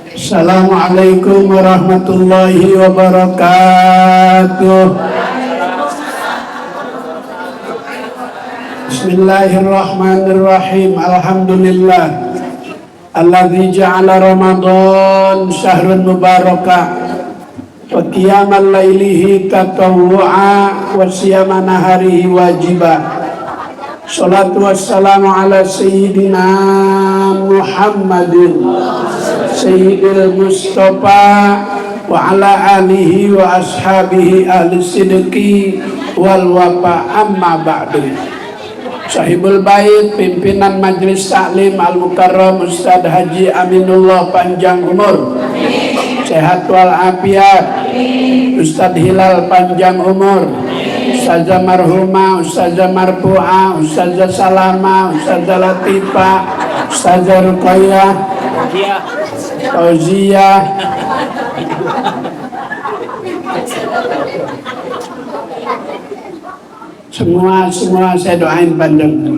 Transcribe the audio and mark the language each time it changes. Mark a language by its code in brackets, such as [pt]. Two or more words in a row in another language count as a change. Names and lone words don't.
[ar] السلام عليكم ورحمة الله وبركاته. Bismillahirrahmanirrahim. الحمد لله الذي جعل رمضان شهر مباركة وقيام ليله تطوعا وصيام نهاره واجبة. الصلاة والسلام على سيدنا محمد سيد المصطفى وعلى آله وأصحابه أهل الصدق والوفا أما بعد. صاحب البيت, [id] pimpinan Majelis Taklim Al-Mukarram Ustadz Haji Aminullah panjang umur, sehat walafiat. Ustadz Hilal panjang umur, Ustazah Marhumah, Ustazah Marfu'ah, Ustazah Salama, Ustazah Latifah, Ustazah Ruqayyah, Fauziyah, semua saya doain panjang.